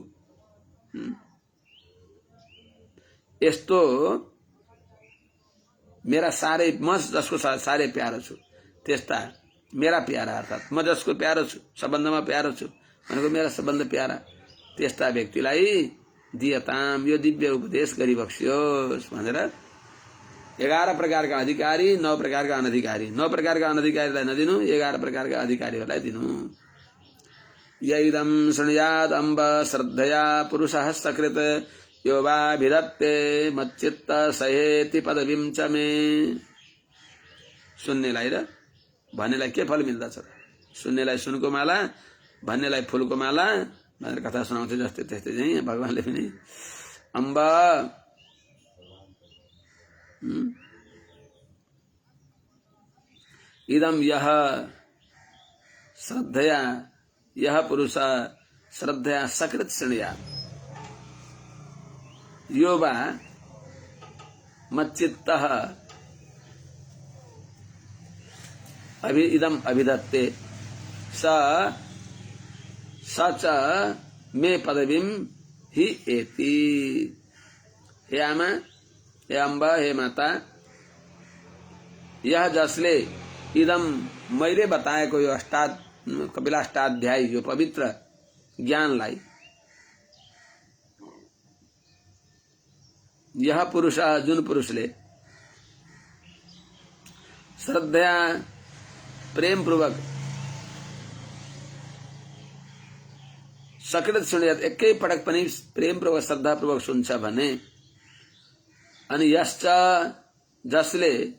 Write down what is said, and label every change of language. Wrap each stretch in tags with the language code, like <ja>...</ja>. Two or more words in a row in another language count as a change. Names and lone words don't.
<ne>यस्तो मेरा साह्रै म जसको साह्रै प्यारो छु त्यस्ता मेरा प्यारा अर्थात् म जसको प्यारो छु सबभन्दामा प्यारो छु भनेको मेरा सबभन्दा प्यारा त्यस्ता व्यक्तिलाई दियताम यो दिव्य उपदेश गरिबक्सियोस् भनेर 11 प्रकारका अधिकारी 9 प्रकारका अनधिकारी 9 प्रकारका अनधिकारीलाई नदिनु 11 प्रकारका अधिकारीहरूलाई दिनु।</ne> <sa>यैदं शृणुयाद अम्ब श्रद्धया पुरुषः सकृत यो वा भिदत्ते मच्चित्त सहेति पदवीं च मे।</sa> <ne>सुन्नेलाई र भन्नेलाई के फल मिल्दछ? सुन्नेलाई सुनको माला, भन्नेलाई फूलको माला भनेर कथा सुनाउँथे जस्तै त्यस्तै चाहिँ भगवानले पनि अम्ब</ne> <sa>इदम यह श्रद्धया यह पुरुष श्रद्धया सकृत शृणुयात् यो वा मच्चित्तः इदम अभिदत्ते स च मे पदवीं हि एति।</sa> <ne>हे आमा, हे अम्बा, हे माता, यह जसले इदम मैले बताएको यो कपिलाष्टाध्यायी यो पवित्र ज्ञानलाई यह पुरुष जुन पुरुषले श्रद्धया प्रेम पूर्वक सकृत सुन्यात एकै पटक पनि प्रेम पूर्वक श्रद्धा पूर्वक सुन्छ भने अनि यश्च जसले</ne>